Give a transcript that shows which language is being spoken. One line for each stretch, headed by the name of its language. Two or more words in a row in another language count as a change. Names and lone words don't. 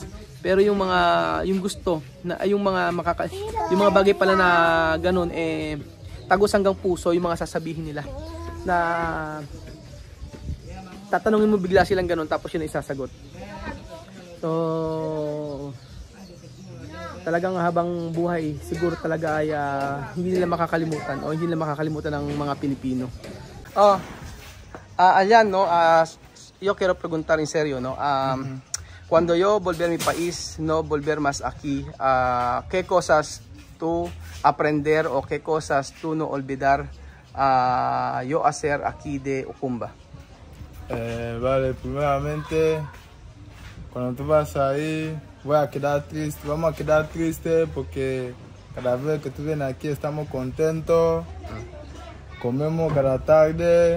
Filipino: Pero yung gusto na yung mga bagay pala na ganun tagos hanggang puso yung mga sasabihin nila na tatanungin mo bigla silang ganun tapos yun isasagot. So talagang habang buhay siguro talaga ay hindi nila makakalimutan ng mga Pilipino. Ayan,
Spanish: no, yo quiero preguntar en serio, no, cuando yo volver a mi país, no volver más aquí, ¿qué cosas tú aprender o qué cosas tú no olvidar yo hacer aquí de Ukumba? Vale, primeramente, cuando tú vas ahí, vamos a quedar triste porque cada vez que tú vienes aquí estamos contentos, comemos cada tarde.